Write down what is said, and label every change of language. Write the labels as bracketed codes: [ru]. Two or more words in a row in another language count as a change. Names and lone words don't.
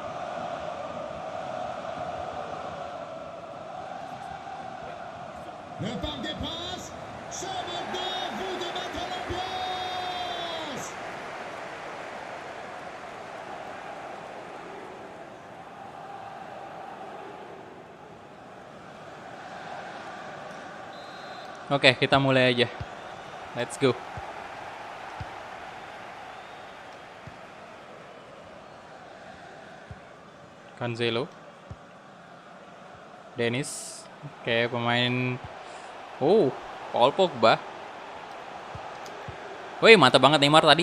[fr] Le Parc des Princes, c'est maintenant vous de mettre l'ambiance. [id] Oke, kita mulai aja. [en] Let's go. Cancelo, Dennis, [id] kayak pemain. Paul Pogba. Woi, mata banget Neymar tadi.